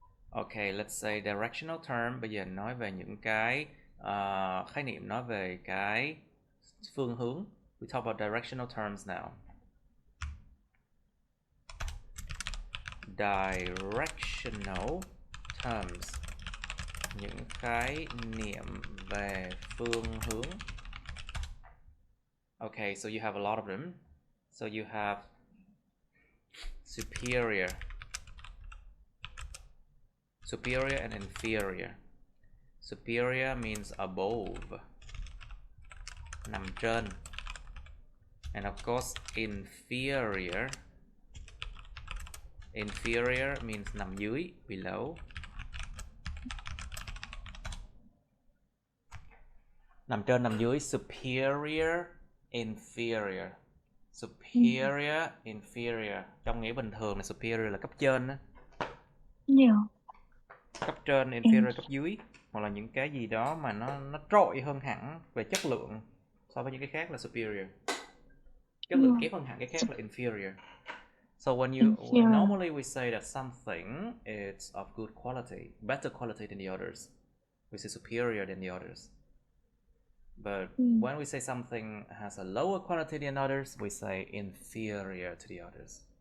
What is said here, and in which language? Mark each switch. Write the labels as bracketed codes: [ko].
[en] Okay, let's say directional term. [vi] Bây giờ nói về những cái khái niệm, nói về cái phương hướng. [en] We talk about directional terms now. Directional terms. [vi] Những khái niệm về phương hướng. [en] Okay, so you have a lot of them. So you have superior and inferior. Superior means above. [vi] nằm trên. [en] And of course inferior. Inferior means [vi] nằm dưới, [en] below. [vi] Nằm trên, nằm dưới, superior, inferior. Superior, inferior. Trong nghĩa bình thường là superior là cấp trên đó. Cấp trên, inferior cấp dưới. Hoặc là những cái gì đó mà nó trội hơn hẳn về chất lượng so với những cái khác là superior. Chất lượng kém hơn hẳn cái khác là inferior. [en] So when normally we say that something is of good quality, better quality than the others, we say superior than the others. But when we say something has a lower quality than others, we say inferior to the others.